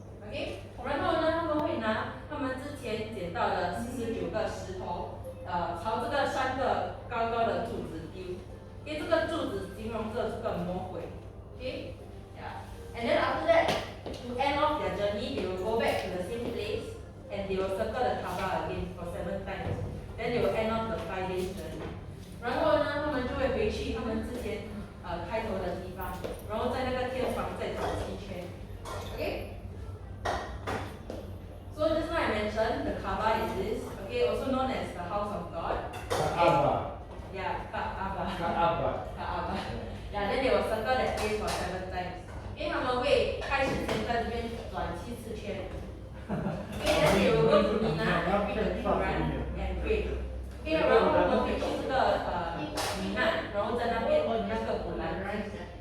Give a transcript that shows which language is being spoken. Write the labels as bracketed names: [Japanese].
[Chinese] Okay， 然后呢，他们会拿他们之前捡到的49个石头，朝这个3个高高的柱子丢。因为这个柱子形容这是个魔鬼。 [English] Okay， yeah. And then after that, to end off their journey, they will go back to the same place and they will circle the Kaaba again for 7 times. Then they will end off the 5 days journey. [Chinese] 然后呢，他们就会回去他们之前开头的地方，然后在那个天房再转7圈。 [English] Okay. So just now I mentioned the Kaaba is this, okay, also known as the house of God. Kaaba. Yeah, Kaaba. Kaaba. Kaaba. Yeah, then they will circle that place for 7 times. [Chinese] 因为他们会开始先在这边转7次圈。 [English] Okay, then they will go to Mina and read the Quran and pray. [Chinese] Okay, 然后他们会去这个米娜，然后在那边那个古兰经。